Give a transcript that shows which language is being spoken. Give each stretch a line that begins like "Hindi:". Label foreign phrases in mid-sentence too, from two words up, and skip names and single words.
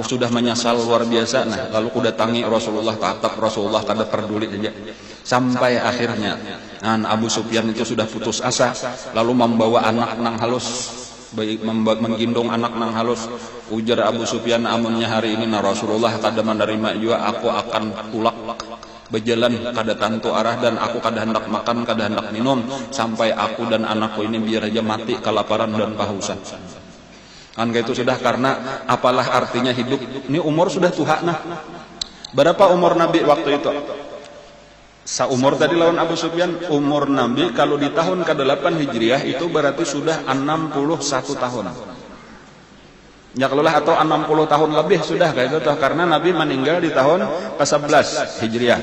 Indonesian: sudah menyesal luar biasa lalu ku datangi Rasulullah tatap Rasulullah
Banjar: kada peduli aja
Indonesian: sampai akhirnya Abu Sufyan itu sudah putus asa lalu membawa anak
Banjar: nang halus
Indonesian: menggendong anak
Banjar: nang halus ujar
Indonesian: Abu Sufyan
Banjar: amunnya hari
Indonesian: ini Rasulullah
Banjar: kada menerima
Indonesian: juga aku akan
Banjar: tulak berjalan kada tantu
Indonesian: arah dan aku
Banjar: kada hendak makan kada hendak minum
Indonesian: sampai aku dan anakku ini biar aja mati kelaparan dan kehausan. Kayak itu sudah karena apalah artinya hidup ini umur sudah tua berapa umur Nabi waktu itu seumur tadi lawan Abu Sufyan umur Nabi kalau di tahun ke-8 Hijriah itu berarti sudah 61 tahun ya kelulah atau 60 tahun lebih sudah kayak itu karena Nabi meninggal di tahun ke-11 Hijriah.